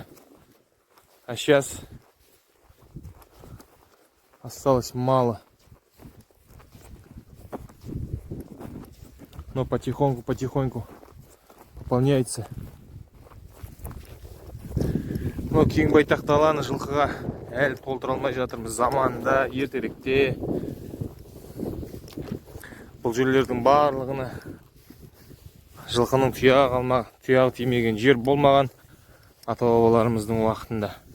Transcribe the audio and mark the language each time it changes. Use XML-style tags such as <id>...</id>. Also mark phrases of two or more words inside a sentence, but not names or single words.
<ru>А сейчас осталось мало. Но потихоньку пополняется.</ru> <kk>Но кең байтақ даланы жылқыға әлі толтыра алмай жатырмыз. Заманында, ертеректе бұл жерлердің барлығына жылқының тұяғы тимеген жер болмаған ата-бабаларымыздың уақытында.</kk>